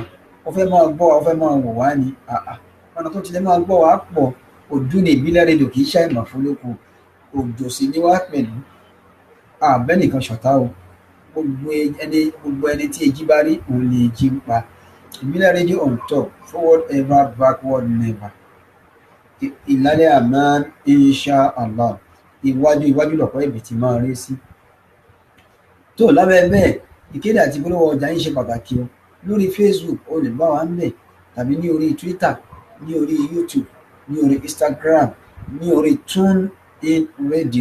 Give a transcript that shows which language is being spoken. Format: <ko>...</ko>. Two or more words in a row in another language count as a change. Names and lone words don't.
<yo>Ó fẹ́ máa gbọ́ wa, ó fẹ́ máa wò wá ní ọ̀nà tó ti lè máa gbọ́ wa pọ̀. Òdu ni ìbílẹ̀ rédíò kì í ṣàìmọ̀ fólókun, òjò sì ni wá pẹ̀lú àbẹ́nìkan ṣọ̀tá o. Gbogbo ẹni tí èjì bá rí òun ni èjì ń pa. Ìbílẹ̀ rédíò</yo> <en>on top, forward ever, backward never.</en> <yo>Ìlàlẹ̀ àmán</yo> <ar>إن شاء الله.</ar> <yo>Iwájú lọ̀pọ̀ ibi tí máa rí sí. Tó lábẹ́ bẹ́ẹ̀, ìkéde àti ìpolówó ọjà yín ṣe pàtàkì o. Lórí Facebook o lè bá wa ń bẹ̀, tàbí ní orí Twitter, ní orí YouTube, ní orí Instagram, ní orí TuneIn Radio.</yo>